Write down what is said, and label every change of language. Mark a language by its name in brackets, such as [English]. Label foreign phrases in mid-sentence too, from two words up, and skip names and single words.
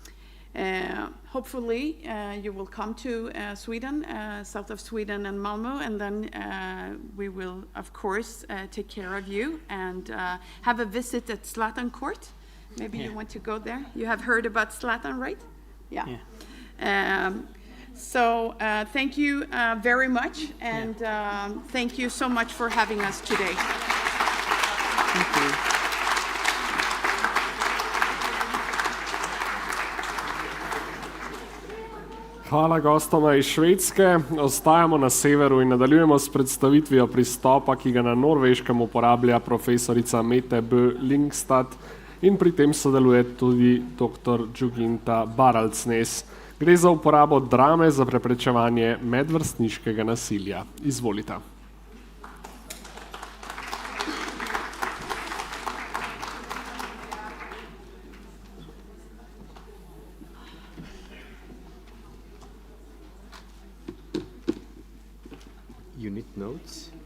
[English] Hopefully you will come to Sweden, south of Sweden and Malmö, and then we will of course take care of you and have a visit at Zlatan Court. Maybe you want to go there. You have heard about Zlatan, right? Yeah. So thank you very much, and thank you so much for having us today. Thank you. [Slovenian] Hvala gostoma iz Švedske. Ostajamo na severu in nadaljujemo s predstavitvijo pristopa, ki ga na Norveškem uporablja profesorica Mette B. Lyngstad in pri tem sodeluje tudi dr. Džuginta Baraldsnes. Gre za uporabo drame za preprečevanje medvrstniškega nasilja. Izvolite. [English] You need notes?